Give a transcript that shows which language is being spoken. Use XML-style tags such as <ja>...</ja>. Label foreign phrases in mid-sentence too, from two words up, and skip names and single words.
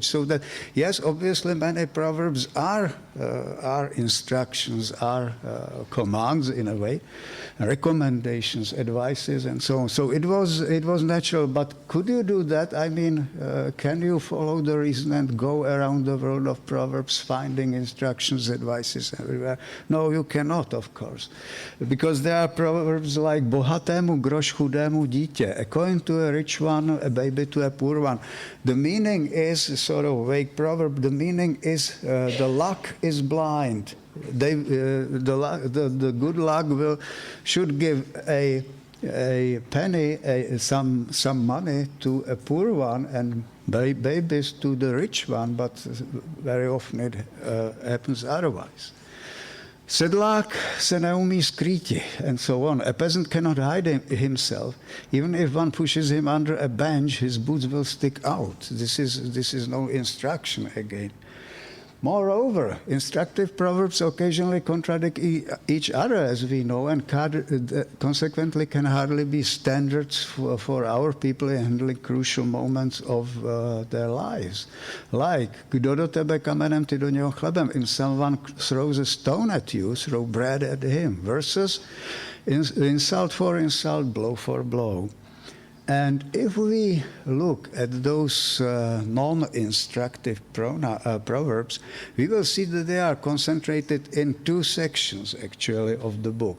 <en>So that, yes, obviously many proverbs are instructions, are commands in a way, recommendations, advices, and so on. So it was natural. But could you do that? I mean, can you follow the reason and go around the world of proverbs, finding instructions, advices everywhere? No, you cannot, of course, because there are proverbs like</en> <cs>bohatému groš chudému dítě,</cs> <en>a coin to a rich one, a baby to a poor one. The meaning is sort of vague proverb. The meaning is the luck is blind. The good luck should give a penny, some money to a poor one, and babies to the rich one, but very often it happens otherwise.</en> <cs>Sedlák se neumí skrýti,</cs> <en>and so on. A peasant cannot hide himself. Even if one pushes him under a bench, his boots will stick out. This is no instruction again. Moreover, instructive proverbs occasionally contradict each other, as we know, and consequently can hardly be standards for our people in handling crucial moments of their lives. Like,</en> <cs>kdo do tebe kamenem, ty do něho chlebem.</cs> <en>If someone throws a stone at you, throw bread at him. Versus insult for insult, blow for blow. And if we look at those non-instructive proverbs, we will see that they are concentrated in 2 sections, actually, of the book.</en>